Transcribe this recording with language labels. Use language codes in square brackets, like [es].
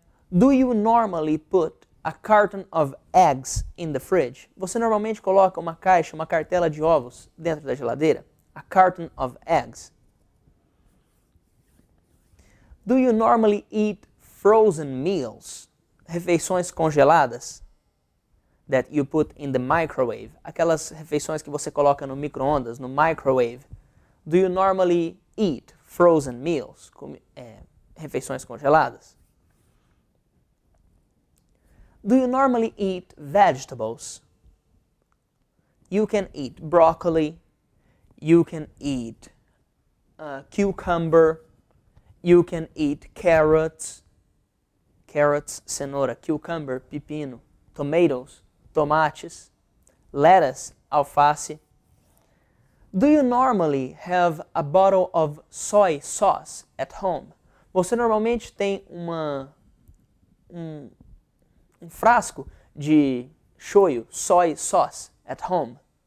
[en] Do you normally put a carton of eggs in the fridge? [pt] Você normalmente coloca uma caixa, uma cartela de ovos dentro da geladeira? [en] A carton of eggs. Do you normally eat frozen meals? [pt] Refeições congeladas? [en] That you put in the microwave. [pt] Aquelas refeições que você coloca no micro-ondas, no microwave. [en] Do you normally eat frozen meals? [pt] Refeições congeladas? [en] Do you normally eat vegetables? You can eat broccoli. You can eat cucumber. You can eat carrots. Carrots, cenoura, cucumber, pepino, tomatoes, tomates, lettuce, alface. Do you normally have a bottle of soy sauce at home? [pt] Você normalmente tem um frasco de shoyu, [en] soy sauce, at home?